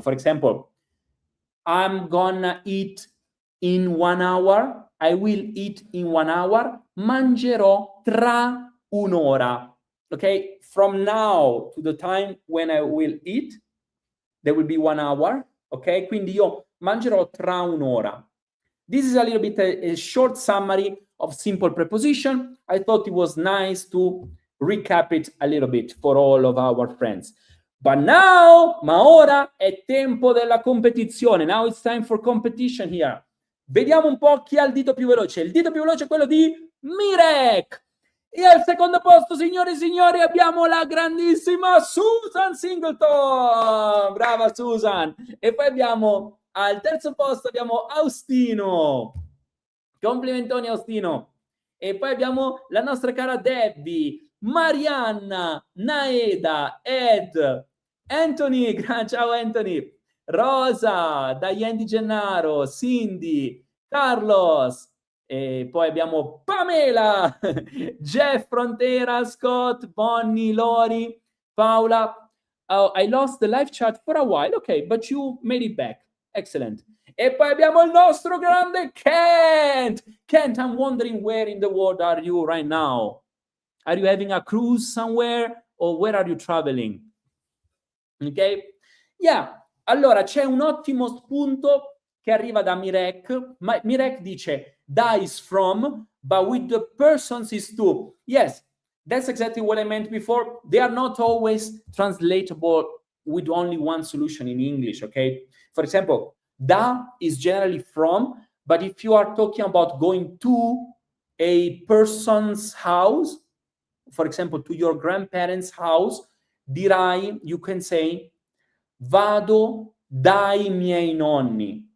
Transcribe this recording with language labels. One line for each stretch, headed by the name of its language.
English: For example, I'm gonna eat in 1 hour. I will eat in 1 hour.
Italian: Mangerò tra un'ora.
English: Okay, from now to the time when I will eat, there will be 1 hour.
Italian: Ok, quindi io mangerò tra un'ora.
English: This is a little bit a short summary of simple preposition. I thought it was nice to recap it a little bit for all of our friends. But now,
Italian: ma ora è tempo della competizione.
English: Now it's time for competition here.
Italian: Vediamo un po' chi ha il dito più veloce. Il dito più veloce è quello di Mirek. E al secondo posto, signore e signori, abbiamo la grandissima Susan Singleton. Brava Susan. E poi abbiamo al terzo posto abbiamo Austino. Complimentoni Austino. E poi abbiamo la nostra cara Debbie, Marianna, Naeda, Ed, Anthony, ciao Anthony, Rosa, Diane Di Gennaro, Cindy, Carlos, e poi abbiamo Pamela, Jeff Frontera, Scott, Bonnie, Lori, Paola.
English: Oh, I lost the live chat for a while, ok, but you made it back. Excellent.
Italian: E poi abbiamo il nostro grande Kent.
English: Kent, I'm wondering where in the world are you right now? Are you having a cruise somewhere or where are you traveling? Ok? Yeah.
Italian: Allora, c'è un ottimo spunto che arriva da Mirek.
English: Mirek
Italian: dice,
English: da is from, but with the persons is to. Yes, that's exactly what I meant before. They are not always translatable with only one solution in English, okay? For example, da is generally from, but if you are talking about going to a person's house, for example, to your grandparents' house,
Italian: dirai,
English: you can say,
Italian: vado dai miei nonni.